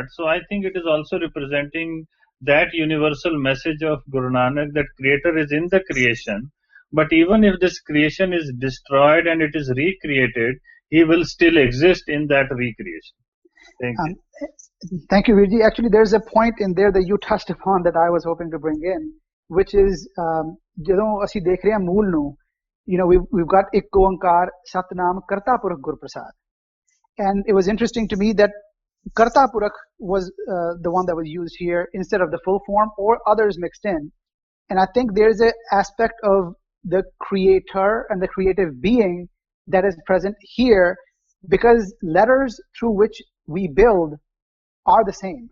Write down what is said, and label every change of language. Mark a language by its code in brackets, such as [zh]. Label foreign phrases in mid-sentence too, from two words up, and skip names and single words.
[en] So I think it is also representing that universal message of Guru Nanak, that creator is in the creation, but even if this creation is destroyed and it is recreated, he will still exist in that recreation. Thank you. Thank you, Virji. Actually, there's a point in there that you touched upon that I was hoping to bring in, which is, [pa] ਅਸੀਂ ਦੇਖ ਰਹੇ ਹਾਂ ਮੂਲ ਨੂੰ, [en] we've got [pa] ਇੱਕ ਓੰਕਾਰ ਸਤਨਾਮ ਕਰਤਾ ਪੁਰਖ ਗੁਰ ਪ੍ਰਸਾਦ. [en] And it was interesting to me that [pa] ਕਰਤਾ ਪੁਰਖ [en] was the one that was used here instead of the full form, or others mixed in. And I think there's an aspect of the creator and the creative being that is present here, because letters through which we build are the same.